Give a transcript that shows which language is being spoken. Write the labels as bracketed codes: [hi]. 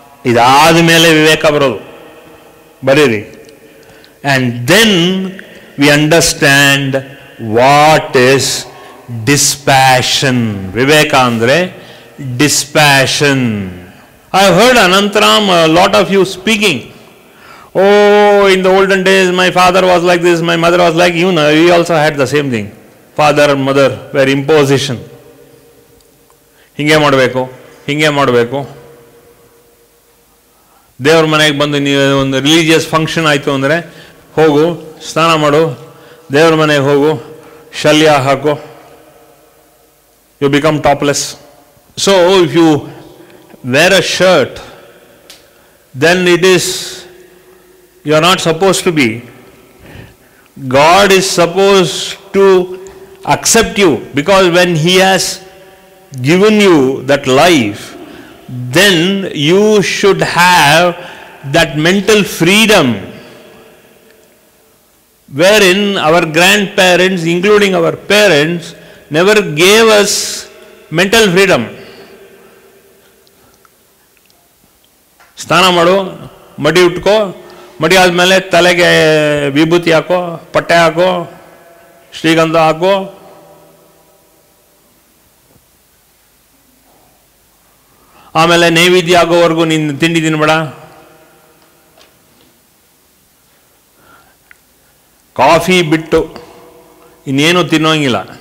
[kn] ಇದಾದ ಮೇಲೆ ವಿವೇಕ ಬರೋದು. ಬರೀರಿ. [en] And then we understand what is dispassion. [kn] ವಿವೇಕ ಅಂದರೆ dispassion. [en] I have heard Anantaram, a lot of you speaking. Oh, in the olden days my father was like this, my mother was like you. We also had the same thing. Father and mother were imposition. [kn] ಹಿಂಗೆ ಮಾಡಬೇಕು, ಹಿಂಗೆ ಮಾಡಬೇಕು. ದೇವ್ರ ಮನೆಗೆ ಬಂದು ನೀವು ಒಂದು religious function ಆಯಿತು ಅಂದರೆ ಹೋಗು, ಸ್ನಾನ ಮಾಡು, ದೇವ್ರ ಮನೆಗೆ ಹೋಗು, ಶಲ್ಯ ಹಾಕು, [en] You become topless. So if you wear a shirt, then it is, you are not supposed to be. God is supposed to accept you, because when He has given you that life, then you should have that mental freedom, wherein our grandparents, including our parents, never gave us mental freedom. [kn] ಸ್ನಾನ ಮಾಡು, ಮಡಿ ಉಟ್ಕೋ, ಮಡಿ ಆದಮೇಲೆ ತಲೆಗೆ ವಿಭೂತಿ ಹಾಕೋ, ಪಟ್ಟೆ ಹಾಕೋ, ಶ್ರೀಗಂಧ ಹಾಕೋ, ಆಮೇಲೆ ನೈವೇದ್ಯ ಆಗೋವರೆಗೂ ನೀನು ತಿಂಡಿ ತಿನ್ಬೇಡ, ಕಾಫಿ ಬಿಟ್ಟು ಇನ್ನೇನು ತಿನ್ನೋಂಗಿಲ್ಲ.